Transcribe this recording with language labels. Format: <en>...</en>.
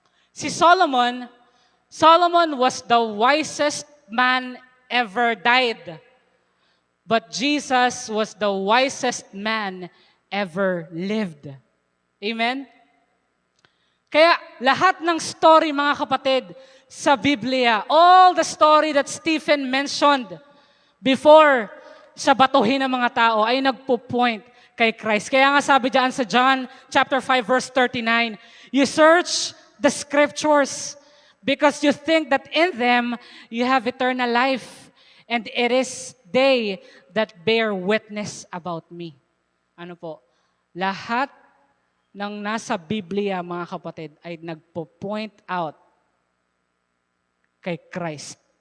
<en>Si Solomon was the wisest man ever died. But Jesus was the wisest man ever lived. Amen?</en> <tl>Kaya lahat ng story, mga kapatid, sa Biblia,</tl> <en>all the story that Stephen mentioned before</en> <tl>sa batuhin ng mga tao ay nagpo-point kay Christ. Kaya nga sabi diyan sa</tl> <en>John chapter 5 verse 39, you search the scriptures because you think that in them you have eternal life, and it is they that bear witness about me.</en> <tl>Ano po? Lahat ng nasa Biblia, mga kapatid, ay nagpo-point out kay Christ.</tl>